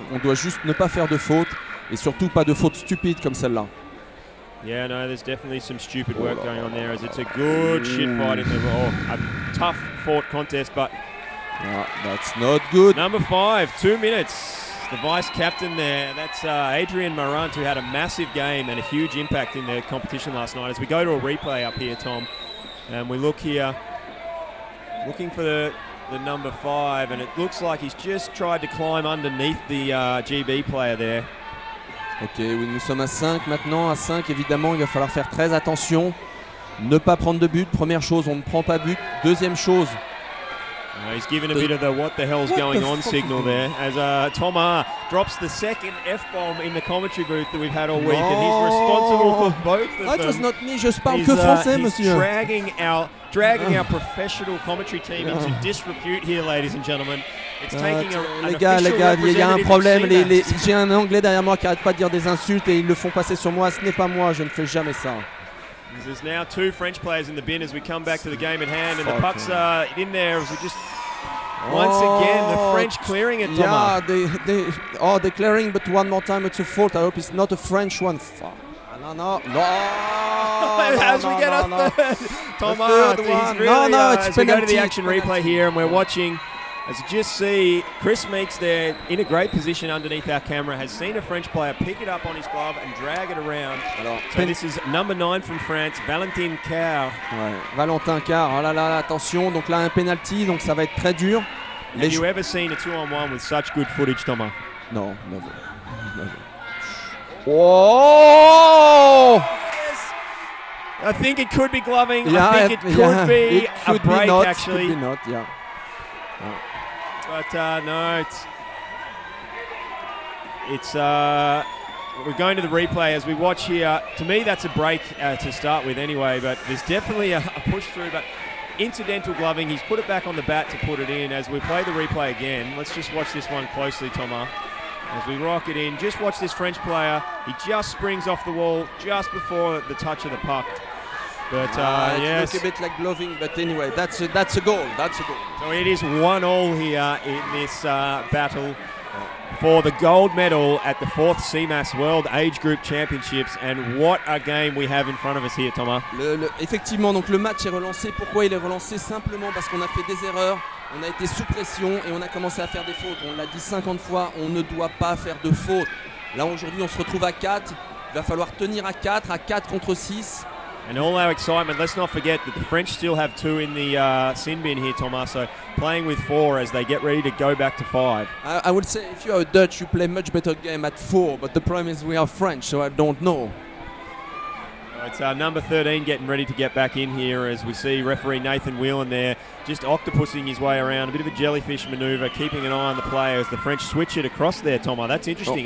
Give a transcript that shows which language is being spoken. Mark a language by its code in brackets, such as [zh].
[fr] On doit juste ne pas faire de faute et surtout pas de faute stupide comme celle-là. [en] Yeah, no, there's definitely some stupid work going on there as it's a good shit fight in a tough fought contest, but that's not good. Number 5, 2 minutes. The vice captain there, that's Adrian Morant, who had a massive game and a huge impact in the competition last night. As we go to a replay up here, Tom, and we look here, looking for the number 5, and it looks like he's just tried to climb underneath the GB player there. [fr] Ok, oui, nous sommes à 5 maintenant. À 5, évidemment, il va falloir faire très attention. Ne pas prendre de but. Première chose, on ne prend pas but. Deuxième chose. [en] He's given a bit of the what the hell's going on signal there as Thomas drops the second F-bomb in the commentary booth that we've had all week, and he's responsible for both of them. That was not me, [fr] je parle que français, monsieur. [en] Dragging our professional commentary team into disrepute here, ladies and gentlemen. It's taking [fr] les gars, il y a un problème. J'ai un Anglais derrière moi qui arrête pas de dire des insultes et ils le font passer sur moi. Ce n'est pas moi, je ne fais jamais ça. [en] There's now 2 French players in the bin as we come back to the game at hand, and the puck's in there as we just once again the French clearing it. Yeah, they're clearing, but one more time it's a fault. I hope it's not a French one. No. As we get a third, Thomas, he's really, as we go to the action replay here, and we're watching. As you just see, Chris Meeks there in a great position underneath our camera, has seen a French player pick it up on his glove and drag it around. So this is number 9 from France, Valentin Carr. [fr] Ouais, Valentin Carr, oh là là, attention, donc là un penalty, donc ça va être très dur. [en] Have you ever seen a 2-on-1 with such good footage, Thomas? No, never. Oh! Yes. I think it could be gloving. Yeah, I think it could be a break, not, actually. Could be not, yeah. But no, it's we're going to the replay as we watch here. To me, that's a break to start with anyway, but there's definitely a push through, but incidental gloving. He's put it back on the bat to put it in. As we play the replay again, let's just watch this one closely, Thomas. As we rock it in, just watch this French player. He just springs off the wall just before the touch of the puck. But yes, it looks a bit like gloving, but anyway, that's a goal. That's a goal. So it is 1-1 here in this battle for the gold medal at the 4th CMAS World Age Group Championships. And what a game we have in front of us here, Thomas. [fr] Effectivement, donc le match est relancé. Pourquoi il est relancé? Simplement parce qu'on a fait des erreurs, on a été sous pression et on a commencé à faire des fautes. On l'a dit 50 fois, on ne doit pas faire de fautes. Là aujourd'hui, on se retrouve à 4. Il va falloir tenir à 4 contre 6. [en] And all our excitement, let's not forget that the French still have 2 in the sin bin here, Thomas, so playing with 4 as they get ready to go back to 5. I would say if you are Dutch, you play much better game at 4, but the problem is we are French, so I don't know. It's number 13 getting ready to get back in here as we see referee Nathan Whelan there just octopusing his way around, a bit of a jellyfish manoeuvre, keeping an eye on the player as the French switch it across there, Thomas. That's interesting.